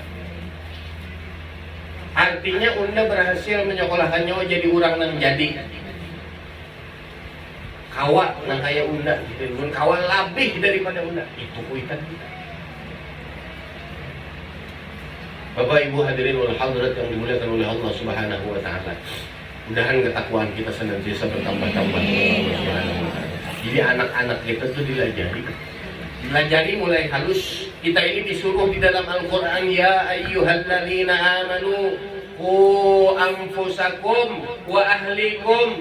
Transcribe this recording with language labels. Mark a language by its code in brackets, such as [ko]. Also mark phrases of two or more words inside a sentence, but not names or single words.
[bjn] Artinya unda berhasil menyekolahkan nyawa jadi orang yang jadi. Kawa nang kaya unda gitu. Kawa lebih daripada unda. [id] Itu kuitan kita. Bapak Ibu [ar] حاضرين والحاضرات [id] yang dimuliakan oleh Allah [ar] سبحانه وتعالى. [id] Mudahan ketakwaan kita senantiasa bertambah-tambah. [bjn] Jadi anak-anak kita tuh dilajari mulai halus. [id] Kita ini disuruh di dalam Al-Qur'an [ar] يا أيها الذين آمنوا قوا أنفسكم وأهليكم.